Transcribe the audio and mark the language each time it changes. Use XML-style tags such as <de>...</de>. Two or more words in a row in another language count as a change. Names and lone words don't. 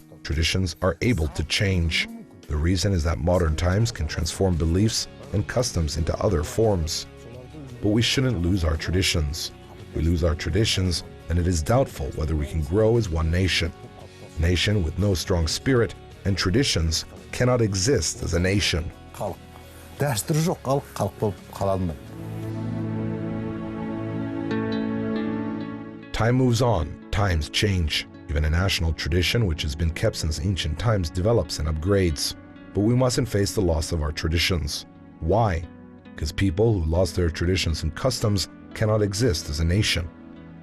<en>Traditions are able to change. The reason is that modern times can transform beliefs and customs into other forms. But we shouldn't lose our traditions. If we lose our traditions, then it is doubtful whether we can grow as one nation. A nation with no strong spirit and traditions cannot exist as a nation.</en> <kk>Дәстүрі жоқ халық болып қала алмайды.</kk> <en>Time moves on, times change. Even a national tradition which has been kept since ancient times develops and upgrades. But we mustn't face the loss of our traditions. Why? Because people who lost their traditions and customs cannot exist as a nation.</en>